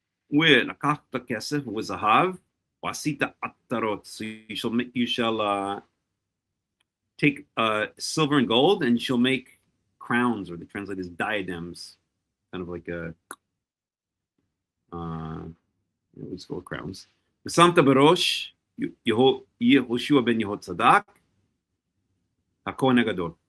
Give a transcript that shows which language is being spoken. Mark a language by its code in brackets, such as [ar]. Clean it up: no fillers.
[he] ולקחת כסף וזהב, ועשית עטרות. [en] So you shall take silver and gold, and you shall make crowns, or they translate as diadems, kind of like a what's called crowns. [he] ושמת בראש יהושע ben Yehotzadak, הכהן הגדול.